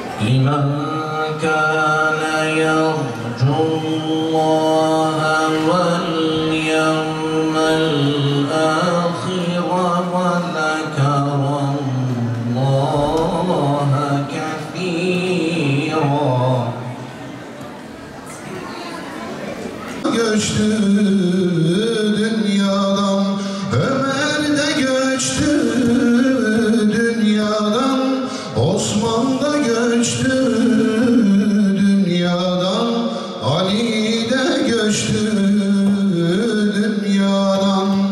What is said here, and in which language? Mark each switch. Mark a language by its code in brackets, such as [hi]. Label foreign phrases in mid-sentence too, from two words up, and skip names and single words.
[ar] لمن كان يرجو الله واليوم الآخر وذكر الله كثيرا. [tr] Göçtü dünyadan, Ömer de göçtü dünyadan, Osman da göçtü dünyadan, Ali de göçtü dünyadan.